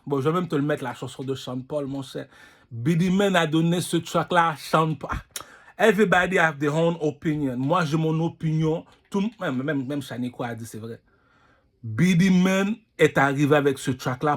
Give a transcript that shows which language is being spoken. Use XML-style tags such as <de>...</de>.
<fr>Bon, je vais même te le mettre, la chanson de Sean Paul, mon cher. Beenie Man a donné ce track-là à Sean Paul.</fr> <en>Everybody have their own opinion.</en> <fr>Moi, j'ai mon opinion. Même Shaniqua a dit, c'est vrai. Beenie Man est arrivé avec ce track-là.</fr>